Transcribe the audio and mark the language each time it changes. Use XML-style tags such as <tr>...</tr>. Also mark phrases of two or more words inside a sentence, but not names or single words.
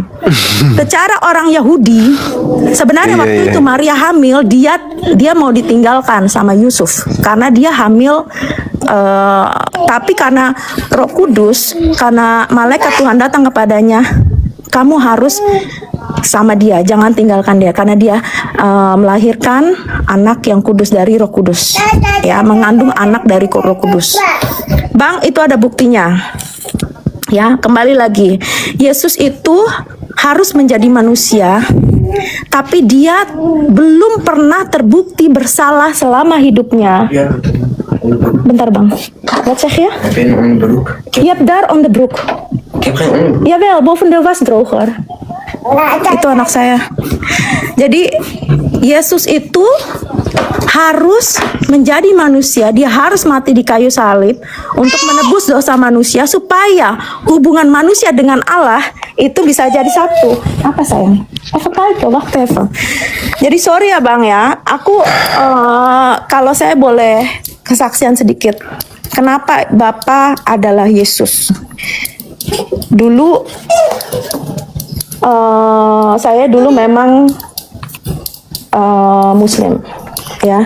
<id>Secara orang Yahudi sebenarnya waktu itu Maria hamil, dia mau ditinggalkan sama Yusuf karena dia hamil, tapi karena Roh Kudus, karena malaikat Tuhan datang kepadanya, kamu harus sama dia, jangan tinggalkan dia karena dia melahirkan anak yang kudus dari Roh Kudus, ya, mengandung anak dari Roh Kudus. Bang, itu ada buktinya. Ya, kembali lagi, Yesus itu harus menjadi manusia, tapi dia belum pernah terbukti bersalah selama hidupnya. Bentar bang,</id> <nl>wat zeg je? Je hebt daar</nl> <en>on the</en> <nl>broek. Jawel, boven de was droger.</nl> <id>Itu anak saya. Jadi Yesus itu harus menjadi manusia, dia harus mati di kayu salib untuk menebus dosa manusia supaya hubungan manusia dengan Allah itu bisa jadi satu. Apa sayang?</id> <nl>Even kijken, wacht even.</nl> <id>Jadi sorry ya bang ya, aku kalau saya boleh kesaksian sedikit. Kenapa Bapak adalah Yesus? Dulu saya dulu memang Muslim, ya.</id>